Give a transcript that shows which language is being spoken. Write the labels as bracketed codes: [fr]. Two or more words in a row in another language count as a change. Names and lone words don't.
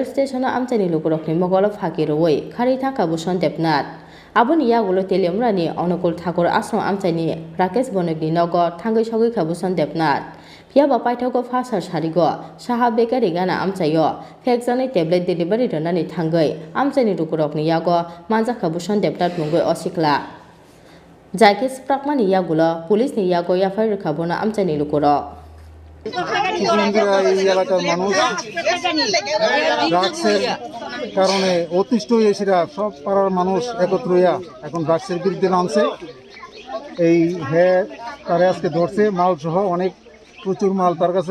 [trp] station amchani lukurokni mogolo phakiroi khari thaka Bhushan Debnat Aboni yagulo telemra ni Onukul Thakur Ashram amchani Rakesh Bonik ni nogo thangai sogoi kha Bhushan Debnat Phiaba paithogo phasar sarigo saha bekari gana amchayo phekjaknai tablet delivery ronani thangai amchani lukurokni yago manjakha Bhushan Debnat mungoi osikla jaike sprakmani yagulo police ni yago yafai rekhabona amchani lukurok [bn] এই এলাকার মানুষ ড্রাগসের কারণে অতিষ্ঠ হয়েছিল, সব পাড়ার মানুষ একত্র হইয়া এখন ড্রাগসের বিরুদ্ধে নামছে। এই তারে আজকে ধরছে মাল সহ অনেক প্রচুর মাল তার কাছে।